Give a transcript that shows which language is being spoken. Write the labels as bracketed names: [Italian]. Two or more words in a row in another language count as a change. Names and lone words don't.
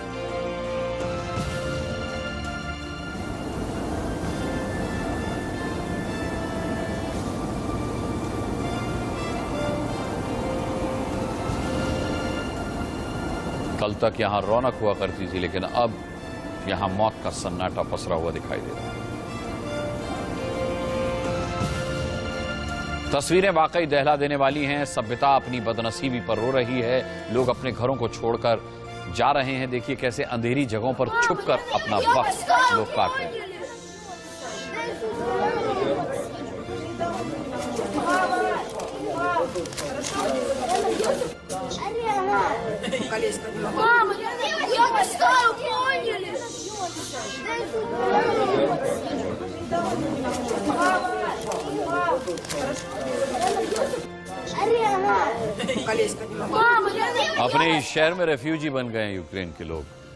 [Hindi] कल तक यहां रौनक हुआ करती थी, लेकिन अब यहां मौत का सन्नाटा पसरा हुआ दिखाई दे रहा है। तस्वीरें वाकई दहला देने वाली हैं। सभ्यता अपनी बदनसीबी पर रो रही है। लोग अपने घरों को छोड़कर जा रहे हैं। देखिए कैसे अंधेरी जगहों पर छुपकर अपना वक्त लोग काट रहे हैं। [Russian] Мама, я поставил, поняли? [Hindi] अपने इस शहर में रेफ्यूजी बन गए हैं यूक्रेन के लोग।